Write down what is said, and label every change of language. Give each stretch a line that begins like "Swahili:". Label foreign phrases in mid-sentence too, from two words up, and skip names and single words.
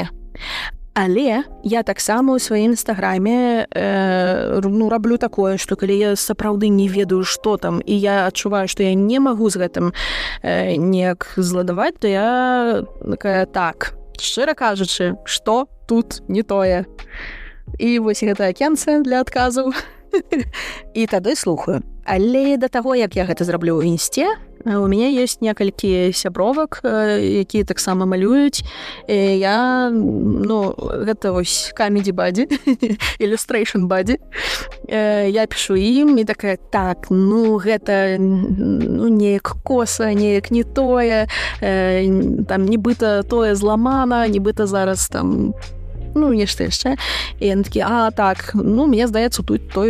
Belarusian: Але я таксама ў сваім Інстаграме раблю такое, што калі я сапраўды не ведаю, што там, і я адчуваю, што я не магу з гэтым неяк зладаваць, то я такая, так, шчыра кажучы, што тут не тое. І вось гэта акенце для адказаў. І тады слухаю. Але да таго, як я гэта зраблю ў Інсце, у мяне ёсць некалькі сябровак, якія таксама малююць. Я, гэта вось
English: comedy buddy, illustration buddy.
Belarusian: Я пішу ім і такая, так, гэта неяк коса, неяк не тое, там нібыта тое зламана, нібыта зараз там нешта яшчэ. І яны такі, так, мне здаецца, тут тое.